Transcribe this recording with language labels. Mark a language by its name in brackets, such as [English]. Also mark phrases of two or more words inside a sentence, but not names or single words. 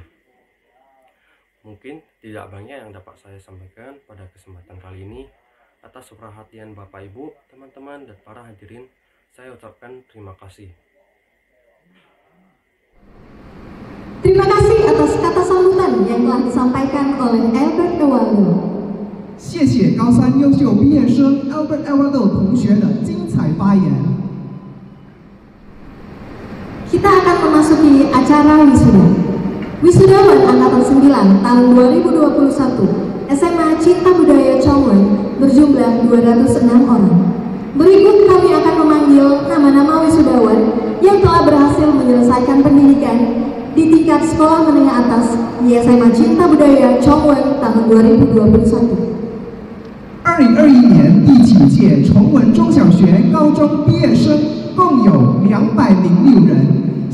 [Indonesian] Mungkin tidak banyak yang dapat saya sampaikan pada kesempatan kali ini. Atas perhatian Bapak Ibu, teman-teman dan para hadirin, saya ucapkan terima kasih. Terima kasih atas kata sambutan yang telah disampaikan oleh Albert Ewaldo. [Chinese] 谢谢高三优秀毕业生 Albert Ewaldo 同学的精彩发言。 [Indonesian] Kita akan memasuki acara wisuda. Wisudawan Angkatan 9 tahun 2021 SMA Cinta Budaya Chongwon berjumlah 206 orang. Berikut kami akan memanggil nama-nama wisudawan yang telah berhasil menyelesaikan pendidikan di tingkat sekolah menengah atas di SMA Cinta Budaya Chongwon tahun 2021. [Chinese] 2021 年第9届崇文中小学高中毕业生共有206人。